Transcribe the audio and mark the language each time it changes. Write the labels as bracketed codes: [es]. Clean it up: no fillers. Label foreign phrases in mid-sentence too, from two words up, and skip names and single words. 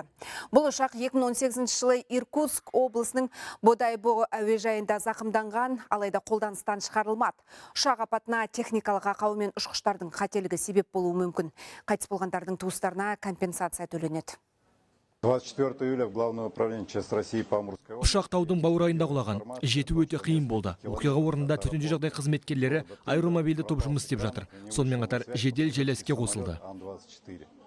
[kk] Бұл ұшақ 2018 жылы Иркутск облысының Бодайбо әуежайында зақымданған, алайда қолданыстан шығарылмады. Ұшақ апатына техникалық ақау мен ұшқыштардың қателігі себеп болуы мүмкін. Қайтыс болғандардың туыстарына компенсация төленеді. [ru] 24 июля в Главное управление ЧС России по Амурской области. [kk] Ұшақ таудың баурайында құлаған. Жету өте қиын болды. Оқиға орнында төтенше жағдай қызметкерлері аэромобильді топ жұмыс істеп жатыр. Сонымен қатар жедел желі іске қосылды.